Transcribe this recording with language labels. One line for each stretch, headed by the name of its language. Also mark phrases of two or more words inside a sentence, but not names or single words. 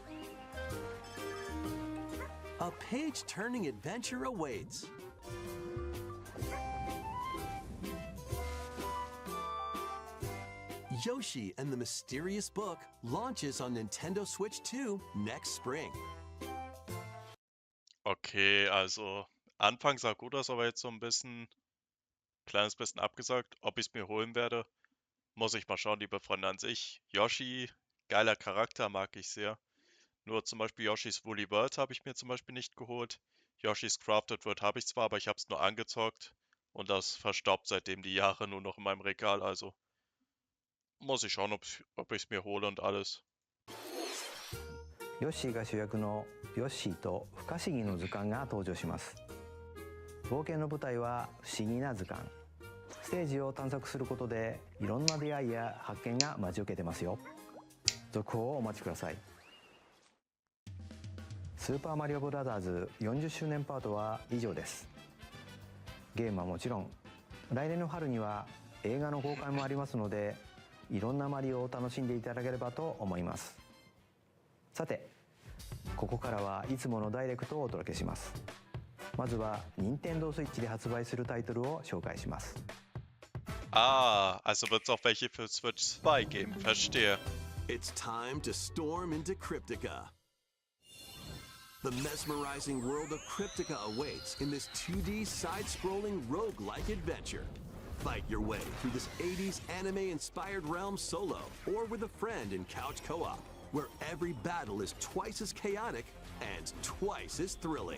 English: A page-turning adventure awaits. Yoshi and the Mysterious Book launches on Nintendo Switch 2 next spring.
German: Okay, also Anfang sah gut aus, aber jetzt so ein kleines bisschen abgesagt. Ob ich es mir holen werde, muss ich mal schauen, liebe Freunde an sich. Yoshi, geiler Charakter, mag ich sehr. Nur zum Beispiel Yoshi's Woolly World habe ich mir zum Beispiel nicht geholt. Yoshi's Crafted World habe ich zwar, aber ich habe es nur angezockt. Und das verstaubt seitdem die Jahre nur noch in meinem Regal, also muss ich schauen, ob ich es mir hole und alles.
Japanese: ヨッシーが主役のヨッシーと不可思議の図鑑が登場します。冒険の舞台は不思議な図鑑。ステージを探索することでいろんな出会いや発見が待ち受けてますよ。続報をお待ちください。スーパーマリオブラザーズ40周年パートは以上です。ゲームはもちろん、来年の春には映画の公開もありますので、いろんなマリオを楽しんでいただければと思います。さて、ここからはいつものダイレクトをお届けします。まずは任天堂スイッチで発売するタイトルを紹介します。
German: Ah, also wird es auch welche für Switch 2 geben, verstehe.
English: It's time to storm into Cryptica. The mesmerizing world of Cryptica awaits in this 2D side-scrolling roguelike adventure. Fight your way through this 80s anime-inspired realm solo or with a friend in couch co-op, where every battle is twice as chaotic and twice as thrilling.